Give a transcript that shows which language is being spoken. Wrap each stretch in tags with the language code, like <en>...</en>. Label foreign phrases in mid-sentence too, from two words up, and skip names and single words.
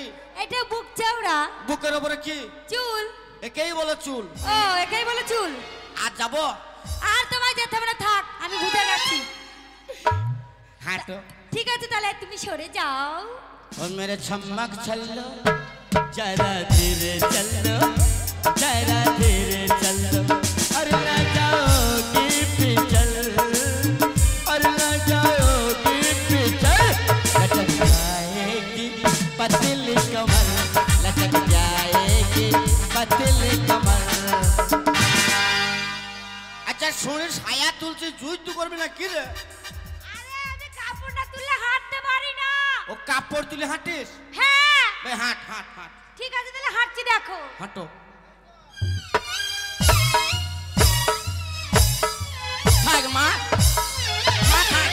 <bn>এটা বুক চওড়া। বুকের উপরে কি? চুল। একেই বলে চুল। ও একেই বলে চুল। আর যাবো? আর তোমায় যেতে হবে না, থাক আমি বুঝে গেছি। হাঁটো। ঠিক আছে তাহলে তুমি সরে যাও।</bn> <hi>ओ मेरे छम्मक छल्लो जरा धीरे चलो जरा धीरे चलो और ना जाओ कि पिछल और ना जाओ कि पिछल लचक जाएगी पतली कमर लचक जाएगी पतली कमर।</hi> <bn>আচ্ছা শরীর ছায়া তুলছে যুদ্ধ করবি না কি রে? আরে আমি কাপড় না তুললে হাঁটতে পারি না। ও কাপড় তুলে হাঁটিস? হ্যাঁ বে হাঁট হাঁট হাঁট। ঠিক আছে তাহলে হাঁটছি, দেখো। হাঁটো। থাক মা মা থাক।</bn>